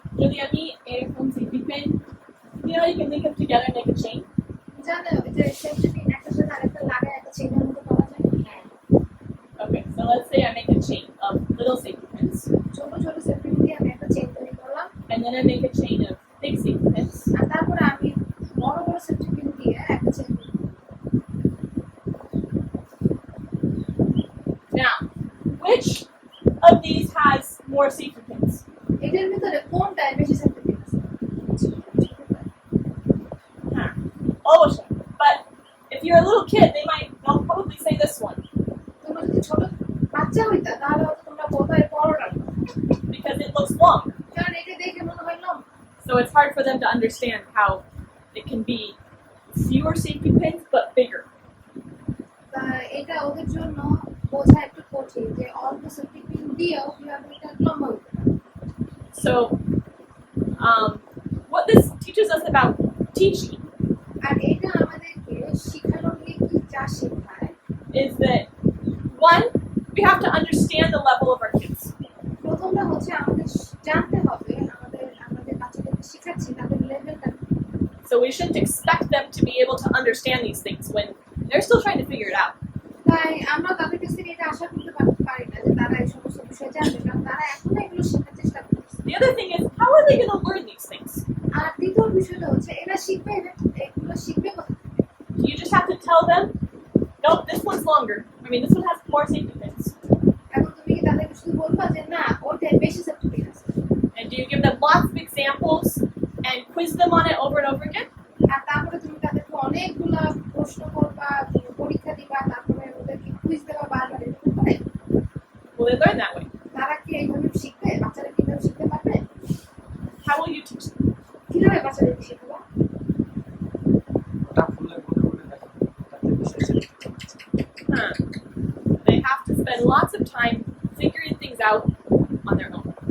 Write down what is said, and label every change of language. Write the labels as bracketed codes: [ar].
[bn] যদি আমি এরকম safety pen, [en] you know, you can link them together and make a chain. [bn] জানো যে সেফটি পিন একটার সাথে আরেকটা লাগায় একটা চেইনের মতো করা যায়। হ্যাঁ [en] Okay, so let's say I make a chain of little safety pins, [bn] ছোট ছোট সেফটি পিন দিয়ে আমি একটা চেইন তৈরি করলাম, [en] and then I make a chain of big safety pins. [bn] আর তারপরে আমি বড় বড় সেফটি পিন দিয়ে একটা চেইন তৈরি করলাম। [en] Now, which of these has more safety pins? [bn] এটার ভিতরে কোনটায় বেশি সেফটি পিন আছে? [en] Huh. Always. But if you're a little kid, they'll probably say this one [bn] তোমরা যদি ছোট বাচ্চা হইতা তাহলে হয়তো তোমরা বোধহয় বড়টা নিতা। [en] because it looks long. [bn] কারণ এটা দেখে মনে হয় লম্বা। [en] So it's hard for them to understand how it can be fewer safety pins but bigger. [bn] তা এটা ওদের জন্য বোঝা একটু কঠিন যে অল্প সাবজেক্টিভ দিয়েও কিভাবে এটা লম্বা হতে পারে। [en] So, what this teaches us about teaching [bn] আর এটা আমাদেরকে শিখানো নিয়ে কি যা শেখায় [en] is that one, we have to understand the level of our kids. [bn] প্রথমটা হচ্ছে আমাদের জানতে হবে আমাদের বাচ্চাদেরকে শেখাচ্ছি তাদের লেভেলটা। [en] So we shouldn't expect them to be able to understand these things when they're still trying to figure it out. [bn] তাই আমরা তাদের কাছ থেকে এটা আশা করতে পারি না যে তারা এই সমস্ত বিষয় জানবে, কারণ তারা এখনো এগুলো শেখার চেষ্টা করছে। [en] The other thing is, how are they going to learn these things? [bn] আর দ্বিতীয় বিষয়টা হচ্ছে এরা শিখবে, এগুলো শিখবে কোথা থেকে? [en] You just have to tell them, nope, this one's longer. I mean, this one has more safety pins. [bn] এখন তুমি কি তাদেরকে শুধু বলবা যে না ওইটাই বেশি সাবজেক্টিভ আছে, [en] And do you give them lots of examples and quiz them on it over and over again? [bn] আর তারপরে তুমি তাদেরকে অনেকগুলা প্রশ্ন করবা, পরীক্ষা দিবা, তারপরে ওদেরকে কুইজ দেবা বারবার, এরকম করে [en] Will they learn that way? [bn] তারা কি এইভাবে শিখবে? বাচ্চারা কিভাবে শিখতে পারবে? [en] How will you teach them? [bn] কিভাবে বাচ্চাদেরকে শেখাবো? ওটা খুলে বলে বলে দেখো তাতে বিষয় শিখতে পারছে। Huh. [en] They have to spend lots of time figuring things out on their own.